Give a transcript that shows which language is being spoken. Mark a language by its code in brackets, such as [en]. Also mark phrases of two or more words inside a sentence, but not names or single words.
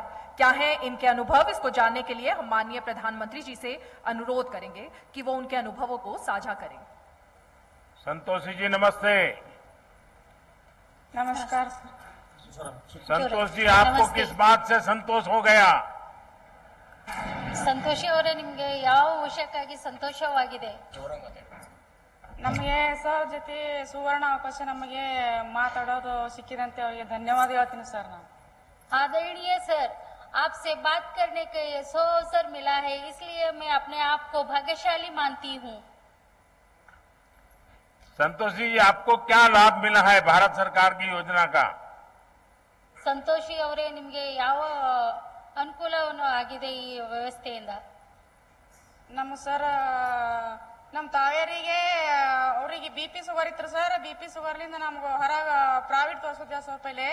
[hi] क्या है इनके अनुभव, इसको जानने के लिए हम माननीय प्रधानमंत्री जी से अनुरोध करेंगे कि वो उनके अनुभवों को साझा करें। संतोषी जी नमस्ते। नमस्कार संतोष जी, आपको किस बात से संतोष हो गया? [kn] ಸಂತೋಷಿ ಅವರೇ, ನಿಮಗೆ ಯಾವ ವಿಷಯಕ್ಕಾಗಿ ಸಂತೋಷವಾಗಿದೆ? ನಮಗೆ ಸರ್ ಜೊತೆ ಸುವರ್ಣ ಅವಕಾಶ ನಮಗೆ ಮಾತಾಡೋದು ಸಿಕ್ಕಿದಂತೆ ಅವರಿಗೆ ಧನ್ಯವಾದ ಹೇಳ್ತೀನಿ ಸರ್। ನಾನು [hi] आदरणीय सर, आपसे बात करने का ये अवसर मिला है, इसलिए मैं अपने आप को भाग्यशाली मानती हूँ। संतोष जी, आपको क्या लाभ मिला है भारत सरकार की योजना का? [kn] ಸಂತೋಷಿ ಅವರೇ, ನಿಮಗೆ ಯಾವ ಅನುಕೂಲವನ್ನು ಆಗಿದೆ ಈ ವ್ಯವಸ್ಥೆಯಿಂದ? ನಮ್ಮ ಸರ್, ನಮ್ಮ ತಾಯಿಯರಿಗೆ ಅವರಿಗೆ BP ಶುಗರ್ ಇತ್ತು ಸರ್। BP ಶುಗರ್ಲಿಂದ ನಮ್ಗೆ ಹೊರಗೆ ಪ್ರೈವೇಟ್ ತೋರಿಸಿದ್ದೆ ಸರ್ ಪೈಲೆ।